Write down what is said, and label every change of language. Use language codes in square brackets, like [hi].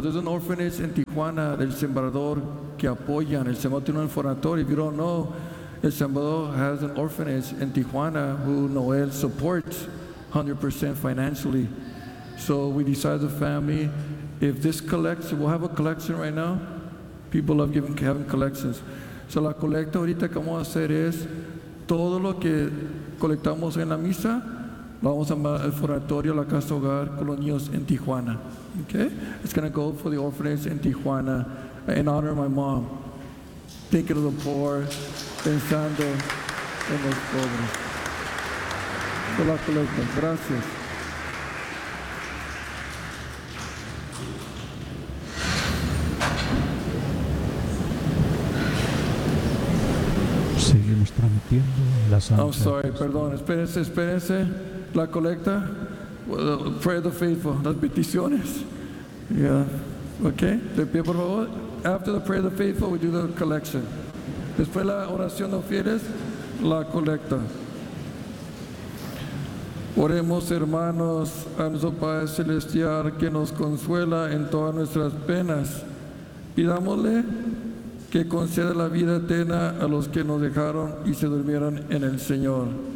[en] There's an orphanage in Tijuana, [es] del Sembrador, que apoyan. El Sembrador tiene un orfanatorio. [en] If you don't know, El Sembrador has an orphanage in Tijuana who Noel supports 100% financially. So we decided the family, if this collects, we'll have a collection right now. People love giving, having collections. [es] So la colecta ahorita que vamos a hacer es todo lo que colectamos en la misa, lo vamos a mandar al foratorio, la casa hogar con los niños en Tijuana. [en] Okay? It's going to go for the orphanage in Tijuana in honor of my mom. Thinking of the poor, [es] pensando en los pobres. De la colecta. Gracias. Seguimos transmitiendo la santa. [en] I'm sorry, [es] perdón. Espérense, espérense. La colecta. [en] Well, pray the faithful. [es] Las peticiones. [en] Yeah. Okay. [es] De pie, por favor. [en] After the prayer of the faithful, we do the collection. [es] Después la oración de los fieles, la colecta. Oremos, hermanos, a nuestro Padre Celestial que nos consuela en todas nuestras penas. Pidámosle que conceda la vida eterna a los que nos dejaron y se durmieron en el Señor.